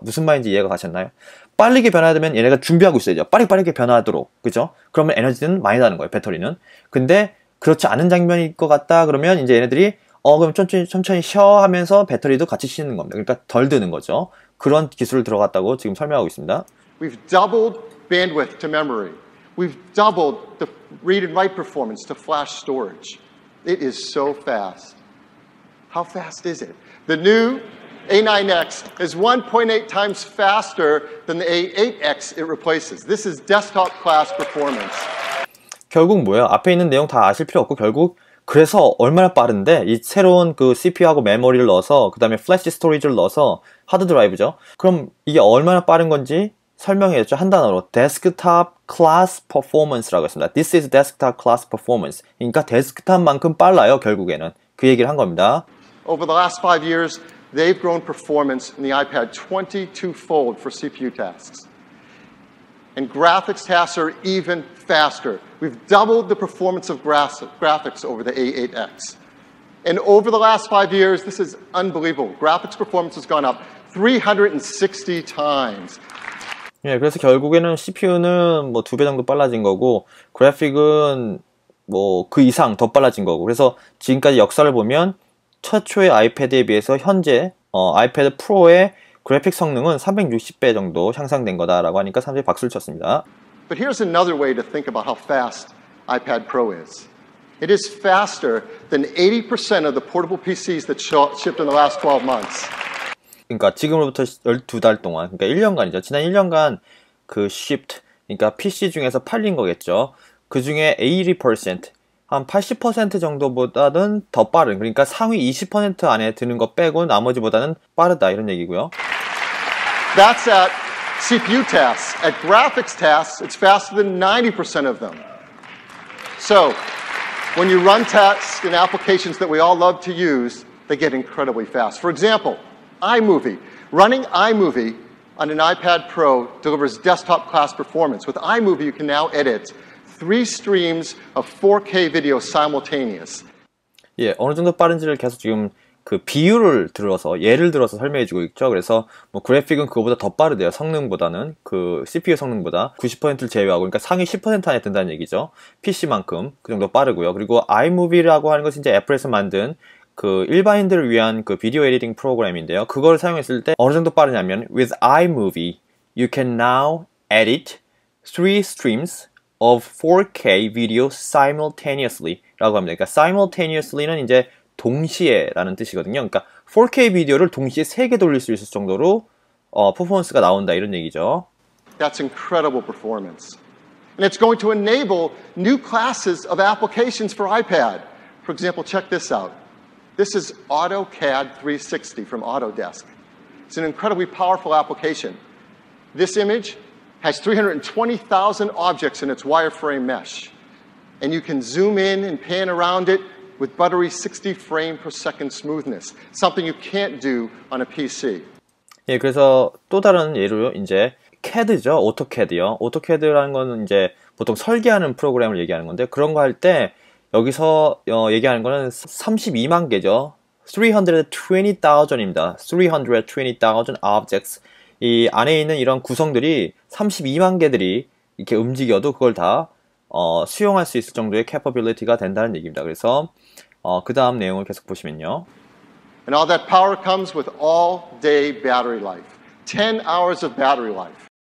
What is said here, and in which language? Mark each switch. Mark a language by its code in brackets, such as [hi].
[ko] 무슨 말인지 이해가 가셨나요? 빠르게 변화야 되면 얘네가 준비하고 있어야죠. 빠르게 변화하도록. 그죠? 그러면 에너지는 많이 나는 거예요, 배터리는. 근데 그렇지 않은 장면일 것 같다 그러면 이제 얘네들이 그럼 천천히 쉬어 하면서 배터리도 같이 쉬는 겁니다. 그러니까 덜 드는 거죠. 그런 기술을 들어갔다고 지금 설명하고 있습니다. [en] We've doubled bandwidth to memory. We've doubled the read and write performance to flash storage. It is so fast. How fast is it? The new A9X is 1.8 times faster than the A8X it replaces. This is desktop class performance. [ko] 결국 뭐예요? 앞에 있는 내용 다 아실 필요 없고, 결국 그래서 얼마나 빠른데 이 새로운 그 CPU하고 메모리를 넣어서 그 다음에 플래시 스토리지를 넣어서 하드 드라이브죠. 그럼 이게 얼마나 빠른 건지 설명해줬죠. 한 단어로 [en] desktop class performance [ko] 라고 했습니다. [en] This is desktop class performance. [ko] 그러니까 데스크탑만큼 빨라요. 결국에는 그 얘기를 한 겁니다. [en] Over the last 5 years, they've grown performance in the iPad 22-fold for CPU tasks. And graphics tasks are even faster. We've doubled the performance of graphics over the A8X. And over the last 5 years, this is unbelievable. Graphics performance has gone up 360 times. [ko] 예, 그래서 결국에는 CPU는 뭐 2배 정도 빨라진 거고, 그래픽은 뭐 그 이상 더 빨라진 거고, 그래서 지금까지 역사를 보면 최초의 아이패드에 비해서 현재 아이패드 프로의 그래픽 성능은 360배 정도 향상된 거다라고 하니까 사람들이 박수를 쳤습니다. [en] But here's another way to think about how fast iPad Pro is. It is faster than 80% of the portable PCs that shipped in the last 12 months. [ko] 그러니까 지금으로부터 12달 동안, 그러니까 1년간이죠. 지난 1년간 그 shipped, 그러니까 PC 중에서 팔린 거겠죠. 그 중에 80%, 한 80% 정도보다는 더 빠른, 그러니까 상위 20% 안에 드는 거 빼고 나머지보다는 빠르다 이런 얘기고요. [en] That's at CPU tasks. At graphics tasks, it's faster than 90% of them. So, when you run tasks in applications that we all love to use, they get incredibly fast. For example, iMovie. Running iMovie on an iPad Pro delivers desktop class performance. With iMovie, you can now edit 3 streams of 4K video simultaneous. [ko] 예, 어느 정도 빠른지를 계속 지금 그 비율을 들어서, 예를 들어서 설명해주고 있죠. 그래서 뭐 그래픽은 그거보다 더 빠르대요. 성능보다는, 그 CPU 성능보다 90%를 제외하고, 그러니까 상위 10% 안에 든다는 얘기죠. PC만큼 그 정도 빠르고요. 그리고 iMovie라고 하는 것은 이제 애플에서 만든 그 일반인들을 위한 그 비디오 에디팅 프로그램인데요. 그걸 사용했을 때 어느 정도 빠르냐면 [en] with iMovie, you can now edit 3 streams of 4K video simultaneously [ko] 라고 합니다. 그러니까 simultaneously는 이제 동시에 라는 뜻이거든요. 그러니까 4K 비디오를 동시에 3개 돌릴 수 있을 정도로 퍼포먼스가 나온다 이런 얘기죠. [en] That's incredible performance. And it's going to enable new classes of applications for iPad. For example, check this out. This is AutoCAD 360 from Autodesk. It's an incredibly powerful application. This image has 320,000 objects in its wireframe mesh. And you can zoom in and pan around it with buttery 60 frame per second smoothness, something you can't do on a PC. [ko] 예, 그래서 또 다른 예로 이제 CAD죠, 오토캐드요. 오토캐드라는 거는 이제 보통 설계하는 프로그램을 얘기하는 건데 그런 거 할 때 여기서 얘기하는 거는 32만 개죠. 320,000입니다. 320,000 objects. 이 안에 있는 이런 구성들이 32만 개들이 이렇게 움직여도 그걸 다 수용할 수 있을 정도의 capability가 된다는 얘기입니다. 그래서 그 다음 내용을 계속 보시면요. [en] And all that power comes with all-day battery life. 10 hours of battery life.